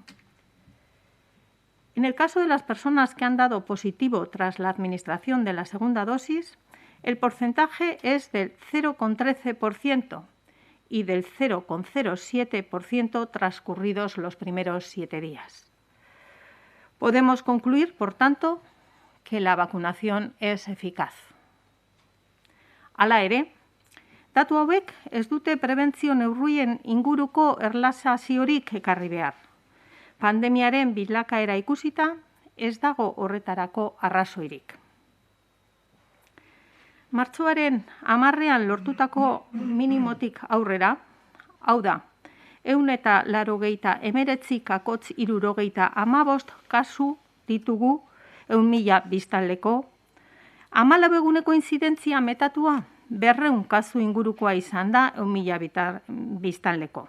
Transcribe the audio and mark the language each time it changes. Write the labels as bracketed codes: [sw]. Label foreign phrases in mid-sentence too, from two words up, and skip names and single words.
[es] En el caso de las personas que han dado positivo tras la administración de la segunda dosis, el porcentaje es del 0,13% y del 0,07% transcurridos los primeros 7 días. Podemos concluir, por tanto, que la vacunación es eficaz. [eu] Hala ere, datu hauek ez dute prebentzio neurrien inguruko erlazaziorik ekarri behar. Pandemiaren bilakaera ikusita, ez dago horretarako arrazoirik. Martxoaren 10ean lortutako minimotik aurrera, hau da, 189,75 kasu ditugu 100.000 biztanleko, 14 eguneko inzidentzia metatua 200 kasu ingurukoa izan da 100.000 biztanleko.